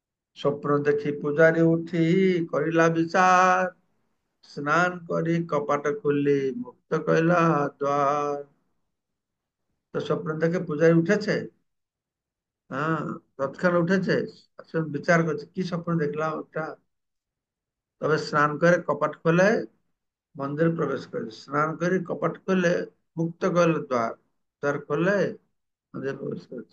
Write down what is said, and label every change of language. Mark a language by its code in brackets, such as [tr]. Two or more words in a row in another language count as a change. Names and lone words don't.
[or] ସ୍ୱପ୍ନ ଦେଖି ପୂଜାରୀ ଉଠି କରିଲା ବିଚାର, ସ୍ନାନ କରି କପାଟ ଖୋଲି ମୁକ୍ତ କଇଲା ଦ୍ୱାର। [bn] তো স্বপ্ন দেখে পূজারি উঠেছে, হ্যাঁ, তৎক্ষণ উঠেছে, আসলে বিচার করছে কি স্বপ্ন দেখলাম একটা। তবে স্নান করে কপাট খোলে, মন্দিরে প্রবেশ করেছে, স্নান করে কপাট খুলে মুক্ত করলে দ্বার, দ্বার খুলে মন্দিরে প্রবেশ করেছে।